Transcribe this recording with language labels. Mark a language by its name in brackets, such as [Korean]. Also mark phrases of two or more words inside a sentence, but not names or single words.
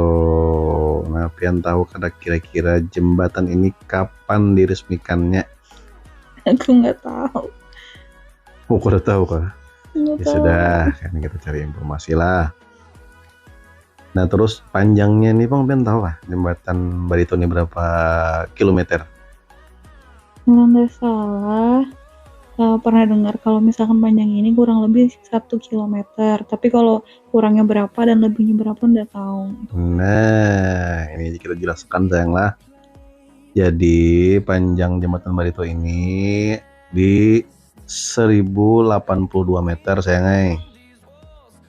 [Banjar] Nah, pian tahu kada kira-kira jembatan ini kapan diresmikannya? [Indonesian] Aku nggak tahu. Oh, udah tahu kah? Nggak Ya tahu. [Banjar] sudah, kan kita cari informasi lah. Nah, terus panjangnya nih Bang, pian tahu kah jembatan Barito ini berapa kilometer? [Indonesian] Kalau nggak salah, pernah dengar kalau misalkan panjang ini kurang lebih 1 kilometer. Tapi kalau kurangnya berapa dan lebihnya berapa nggak tahu. [Banjar] Nah, ini kita jelaskan sayang lah. [Indonesian] Jadi panjang jembatan Barito ini di 1082 meter sayang.